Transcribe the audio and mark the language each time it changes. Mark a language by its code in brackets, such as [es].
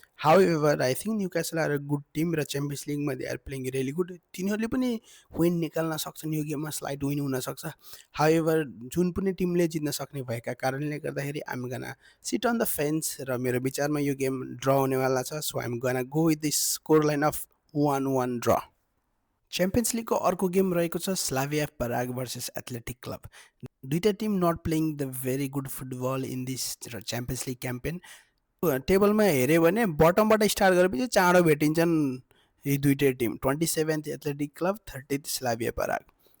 [en] however I think Newcastle are a good team [ne] र champions लिगमा [en] They are playing really good. [ne] तिनीहरूले पनि win निकाल्न सक्छन्, यो गेममा स्लाइड विन हुनसक्छ। हाउएभर जुन पनि टिमले जित्न सक्ने भएका कारणले गर्दाखेरि [en] I'm gonna sit on the fence [ne] र मेरो विचारमा यो गेम ड्र हुनेवाला छ। [en] So I'm gonna go with this score line of 1-1 draw. [ne] Champions लिगको अर्को गेम रहेको छ स्लाभिया पराग भर्सेस एथलेटिक क्लब। दुईटा [en] Team not playing the very good football in this champions league campaign. [ne] टेबलमा हेऱ्यो भने बटमबाट स्टार्ट गरेपछि चाँडो भेटिन्छन् यी दुईटै team, 27th athletic club, 30th Slavia पराग।